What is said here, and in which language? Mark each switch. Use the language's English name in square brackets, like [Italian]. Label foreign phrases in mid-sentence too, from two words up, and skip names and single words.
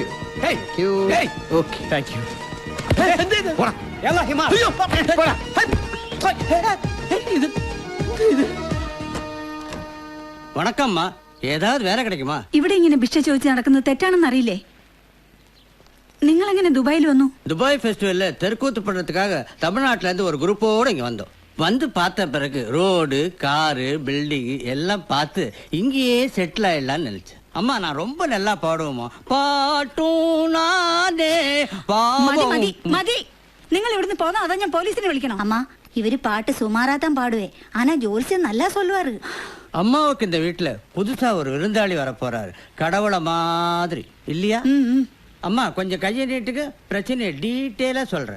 [English] Hey. Thank you. Hey. Okay. Thank you. [Tamil] வணக்கம்மா, ஏதாவது வேலை கிடைக்குமா? [Malayalam] ഇവിടെ ഇങ്ങനെ ഭിക്ഷ ചോദിച്ച് നടക്കുന്നത് തെറ്റാണെന്ന് അറിയില്ലേ? നിങ്ങൾ എങ്ങനെ ദുബായിൽ വന്നു? [Tamil] துபாய் ஃபெஸ்டிவல்ல தெருக்கூத்து பண்றதுக்காக தமிழ்நாட்டுல இருந்து ஒரு குரூப்போட இங்க வந்தோம். வந்து பார்த்த பிறகு ரோடு, காரு, பில்டிங் எல்லாம் பார்த்து இங்கேயே செட்டில் ஆயிடலாம்னு நினைச்சேன். அம்மா, நான் ரொம்ப நல்லா பாடுவோமா? பாட்டும் நானே [Malayalam] മതി മതി മതി. നിങ്ങൾ ഇവിടുന്ന് പോന്നോ അതോ ഞാൻ പോലീസിനെ വിളിക്കണം? [Tamil] அம்மா இவரு பாட்டு சுமாராதான் பாடுவே ஆனா ஜோல்சியம் நல்லா சொல்லுவாரு. அம்மாவுக்கு இந்த வீட்டுல புதுசா ஒரு விருந்தாளி வர போறாரு, கடவுளை மாதிரி இல்லையா? அம்மா கொஞ்சம் கையை நீட்டுக்கு, பிரச்சனையை டீட்டெயிலா சொல்றேன்.